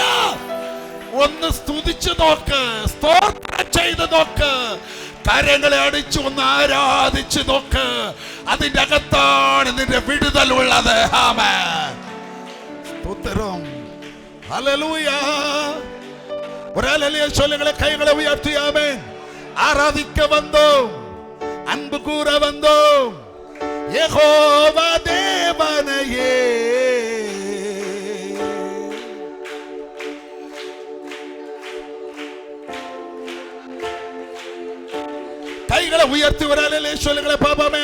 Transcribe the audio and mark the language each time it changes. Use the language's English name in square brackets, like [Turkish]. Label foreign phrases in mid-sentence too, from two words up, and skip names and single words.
[Malayalam] ഒന്ന് സ്തുതിച്ചു നോക്ക്, സ്തോത്രം ചെയ്ത് നോക്ക്, കരങ്ങളെ അടിച്ചു ഒന്ന് ആരാധിച്ചു നോക്ക്. അതിന്റെ അകത്താണ് നിന്റെ വിടുതൽ ഉള്ളത്. ആമേൻ. സ്തോത്രം. ഹല്ലേലൂയ. ഒരു ഹല്ലേലൂയ [Tamil] சொல்லுங்களே. கைகளை உயர்த்தி ஆமென். ஆராதிக்க வந்தோம், அன்பு கூற வந்தோம் யெகோவா தேவனையே. கைகளை உயர்த்தி ஒரு ஹல்லேலூயா சொல்லுங்களே பாபாமே.